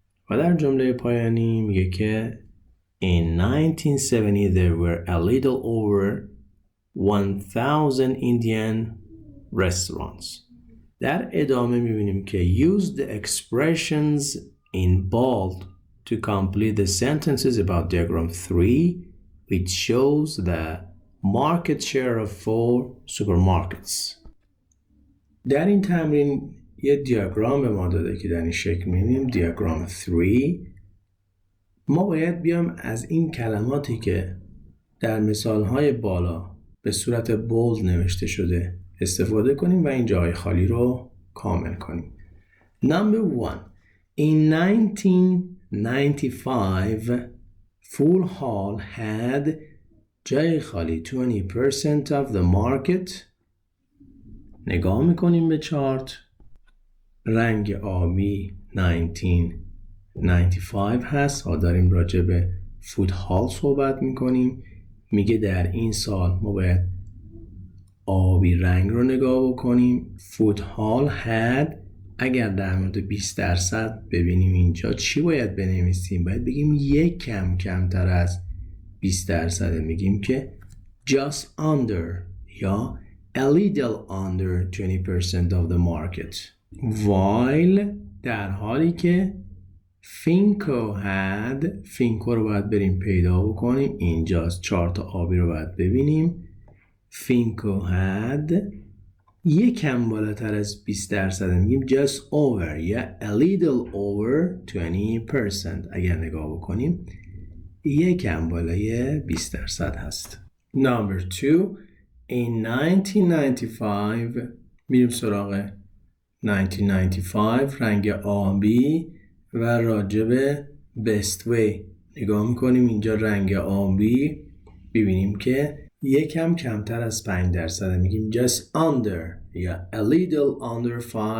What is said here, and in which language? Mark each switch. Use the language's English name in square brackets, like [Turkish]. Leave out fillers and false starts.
[Persian] و در جمله پایانی میگه که [English] in 1970 there were a little over 1,000 Indian restaurants. [Persian] در ادامه میبینیم که [English] use the expressions in bold to complete the sentences about diagram 3 which shows the market share of 4 supermarkets. [Persian] در این تمرین یه دیاگرام به ما داده که در این شکل می‌بینیم دیاگرام 3. ما باید بیام از این کلماتی که در مثال‌های بالا به صورت بولد نوشته شده استفاده کنیم و این جای خالی رو کامل کنیم. [English] Number 1. In 1995 Full Hall had [Persian] جای خالی [English] 20% of the market. [Persian] نگاه میکنیم به چارت. رنگ آبی 1995 هست. ها داریم راجع به فود هال صحبت میکنیم. میگه در این سال ما باید آبی رنگ رو نگاه بکنیم. فود هال had. اگر در مورد 20% ببینیم اینجا چی باید بنویسیم؟ باید بگیم یک کمتر از 20%. میگیم که [English] just under یا a little under 20% of the market. [Persian] while در حالی که فینکو had. فینکو رو باید بریم پیدا بکنیم. اینجاست. چارت آبی رو باید ببینیم. فینکو had یکم بالاتر از 20%. [English] میگیم just over یا a little over 20%. [Persian] اگر نگاه بکنیم یکم بالای 20% هست. [English] Number 2. In 1995 [Persian] میریم سراغ 1995 رنگ آبی و راجب [English] best way [Persian] نگاه میکنیم. اینجا رنگ آبی ببینیم که یکم کمتر از 5%. [English] میگیم just under یا a little under 5%.